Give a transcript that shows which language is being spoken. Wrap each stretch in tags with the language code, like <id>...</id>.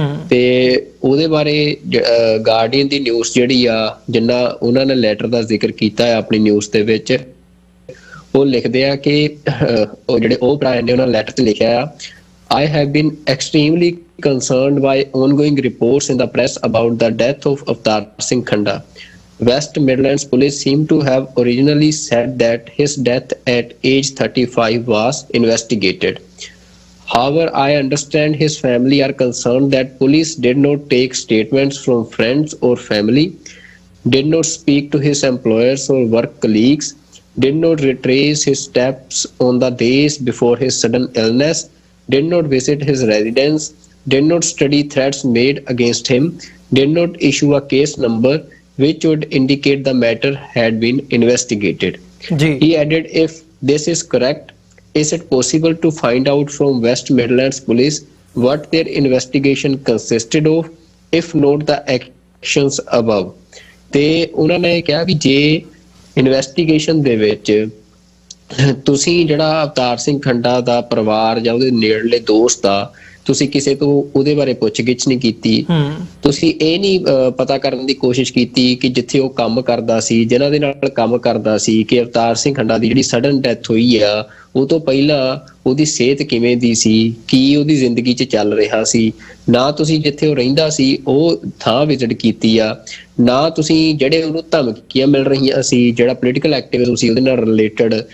<pa>ਤੇ ਉਹਦੇ ਬਾਰੇ ਗਾਰਡੀਅਨ ਦੀ ਨਿਊਜ਼ ਜਿਹੜੀ ਆ ਜਿੰਨਾ ਉਹਨਾਂ ਨੇ ਲੈਟਰ ਦਾ ਜ਼ਿਕਰ ਕੀਤਾ ਹੈ ਆਪਣੀ ਨਿਊਜ਼ ਦੇ ਵਿੱਚ, ਉਹ ਲਿਖਦੇ ਆ ਕਿ ਉਹ ਜਿਹੜੇ ਉਹ ਭਰਾ ਨੇ ਉਹਨਾਂ ਲੈਟਰ ਤੇ ਲਿਖਿਆ ਆ,</pa> <en>I have been extremely concerned by ongoing reports in the press about the death of Avtar Singh Khanda. West Midlands Police seem to have originally said that his death at age 35 was investigated. However, I understand his family are concerned that police did not take statements from friends or family, did not speak to his employers or work colleagues, did not retrace his steps on the days before his sudden illness, did not visit his residence, did not study threats made against him, did not issue a case number which would indicate the matter had been investigated. He added, if this is correct, is it possible to find out from West Midlands Police what their investigation consisted of, if not the actions above?</en> <pa>ਤੇ ਉਹਨਾਂ ਨੇ ਕਿਹਾ ਵੀ ਜੇ investigation ਦੇ ਵਿੱਚ ਤੁਸੀਂ ਜਿਹੜਾ ਅਵਤਾਰ ਸਿੰਘ ਖੰਡਾ ਦਾ ਪਰਿਵਾਰ ਜਾਂ ਉਹਦੇ ਨੇੜਲੇ ਦੋਸਤ ਆ, ਤੁਸੀਂ ਕਿਸੇ ਤੋਂ ਉਹਦੇ ਬਾਰੇ ਪੁੱਛਗਿੱਛ ਨਹੀਂ ਕੀਤੀ, ਤੁਸੀਂ ਇਹ ਨਹੀਂ ਪਤਾ ਕਰਨ ਦੀ ਕੋਸ਼ਿਸ਼ ਕੀਤੀ ਕਿ ਜਿੱਥੇ ਉਹ ਕੰਮ ਕਰਦਾ ਸੀ, ਜਿਨ੍ਹਾਂ ਦੇ ਨਾਲ ਕੰਮ ਕਰਦਾ ਸੀ, ਕਿ ਅਵਤਾਰ ਸਿੰਘ ਖੰਡਾ ਦੀ ਜਿਹੜੀ ਸਡਨ ਡੈਥ ਹੋਈ ਆ ਉਹ ਤੋਂ ਪਹਿਲਾਂ ਉਹਦੀ ਸਿਹਤ ਕਿਵੇਂ ਦੀ ਸੀ, ਕੀ ਉਹਦੀ ਜ਼ਿੰਦਗੀ 'ਚ ਚੱਲ ਰਿਹਾ ਸੀ, ਨਾ ਤੁਸੀਂ ਜਿੱਥੇ ਉਹ ਰਹਿੰਦਾ ਸੀ ਉਹ ਥਾਂ ਵਿਜ਼ਿਟ ਕੀਤੀ ਆ, ਨਾ ਤੁਸੀਂ ਜਿਹੜੇ ਉਹਨੂੰ ਧਮਕੀਆਂ ਮਿਲ ਰਹੀਆਂ ਸੀ, ਜਿਹੜਾ ਪੋਲੀਟੀਕਲ ਐਕਟਿਵਿਜ਼ਮ ਸੀ ਉਹਦੇ ਨਾਲ ਰਿਲੇਟਡ</pa>